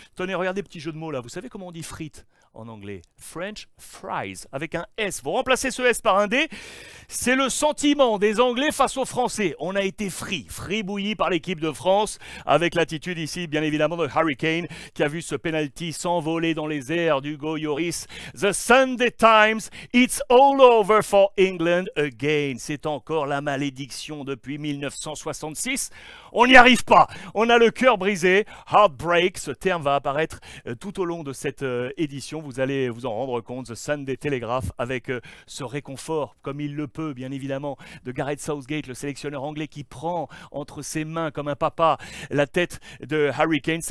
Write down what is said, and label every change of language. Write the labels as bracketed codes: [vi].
[fr] Tenez, regardez, petit jeu de mots là. Vous savez comment on dit frites en anglais? [en] French fries, [fr] avec un S. Vous remplacez ce S par un D. C'est le sentiment des Anglais face aux Français. On a été fribouillis par l'équipe de France, avec l'attitude ici, bien évidemment, de Harry Kane, qui a vu ce penalty s'envoler dans les airs d'Hugo Lloris. [en] The Sunday Times, it's all over for England again. [fr] C'est encore la malédiction depuis 1966. On n'y arrive pas. On a le cœur brisé. Heartbreak, ce terme va apparaître tout au long de cette édition. Vous allez vous en rendre compte. The Sunday Telegraph, avec ce réconfort, comme il le peut, bien évidemment, de Gareth Southgate, le sélectionneur anglais, qui prend entre ses mains, comme un papa, la tête de Harry Kane.